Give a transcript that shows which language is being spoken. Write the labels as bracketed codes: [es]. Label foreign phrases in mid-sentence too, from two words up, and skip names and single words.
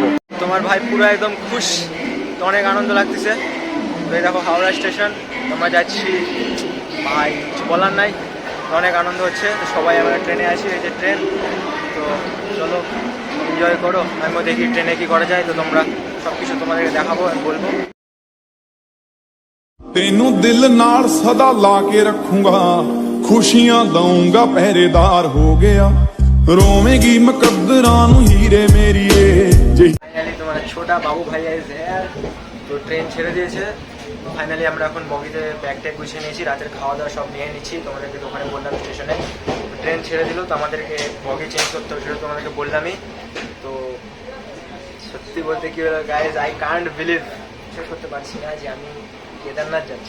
[bn] তোমার ভাই পুরো একদম খুশ, তো অনেক আনন্দ লাগতেছে। তো এই দেখো হাওড়া স্টেশন, আমরা যাচ্ছি। ভাই কিছু বলার নাই, অনেক আনন্দ হচ্ছে। তো সবাই আমরা ট্রেনে আছি, এই যে ট্রেন। তো চলো এনজয় করো, আমিও দেখি ট্রেনে কি করা যায়। তো তোমরা সব কিছু তোমাদেরকে দেখাবো, আমি বলবো। [pa] ਤੈਨੂੰ ਦਿਲ ਨਾਲ ਸਦਾ ਲਾ ਕੇ ਰੱਖੂੰਗਾ ਖੁਸ਼ੀਆਂ ਦਊਂਗਾ ਪਹਿਰੇਦਾਰ ਹੋ ਗਿਆ ਰੋਵੇਗੀ ਮੁਕੱਦਰਾਂ ਨੂੰ ਹੀਰੇ ਮੇਰੀਏ ਜੇ [bn] ফাইনালি তোমার ছোটা বাবু ভাইয়া [en] is here. [bn] তো ট্রেন ছেড়ে দিয়েছে। ফাইনালি আমরা এখন বগিতে ব্যাগ ট্যাগ গুছিয়ে নিয়েছি, রাতের খাওয়া দাওয়া সব নিয়ে নিচ্ছি। তোমাদেরকে দোকানে বললাম স্টেশনে ট্রেন ছেড়ে দিল, তো আমাদেরকে বগি চেঞ্জ করতে হবে, সেটা তোমাদেরকে বললামই। তো সত্যি বলতে কি হলো গাইজ, [en] I can't believe, [bn] বিশ্বাস করতে পারছি না যে আমি কেদারনাথ যাচ্ছি।